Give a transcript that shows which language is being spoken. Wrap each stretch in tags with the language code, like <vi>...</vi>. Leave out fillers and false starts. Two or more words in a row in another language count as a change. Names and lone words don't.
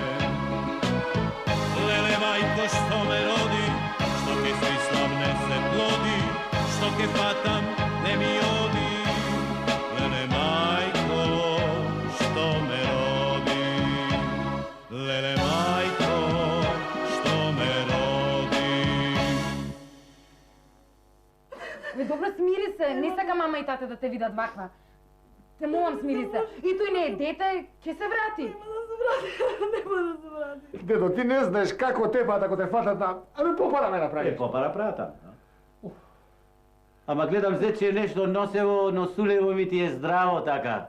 <mk>Леле мајко што ме роди, што ќе смислам не се плоди, што ќе фатам не ми оди. Леле мајко што ме роди, леле мајко што ме роди. Добро, смири се, не сака мама и тата да те видат ваква. Те молам, смири се. И тој не е дете, ќе се врати. Нема да се врати. Дедо, ти не знаеш како тепат ако те фатат на... Абе, попара ме направиш. Попара прата.</mk> <bg>Ама гледам взе, че нешто носево, но сулево ми ти е здраво така.</bg>